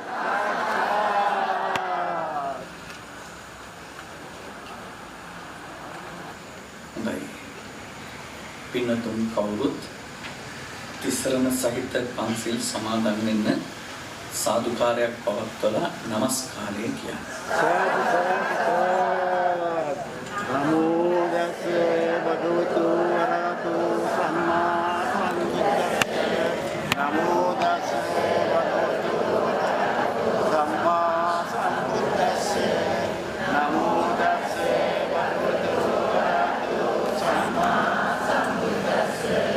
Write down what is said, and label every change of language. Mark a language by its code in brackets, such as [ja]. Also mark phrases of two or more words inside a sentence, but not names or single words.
[si] හොඳයි. පින්නතුන් කවුරුත් තිසරණ සහිත පන්සිල් සමාදන් වෙන්න සාදුකාරයක් පවත්වලා නමස්කාරය කියන්නේ. [pi] නමෝ තස්සේ භගවතු වරහතෝ සම්මා සම්බුද්දස්සේ නමෝ තස්සේ භගවතු වරහතෝ සම්මා සම්බුද්දස්සේ නමෝ තස්සේ භගවතු වරහතෝ සම්මා සම්බුද්දස්සේ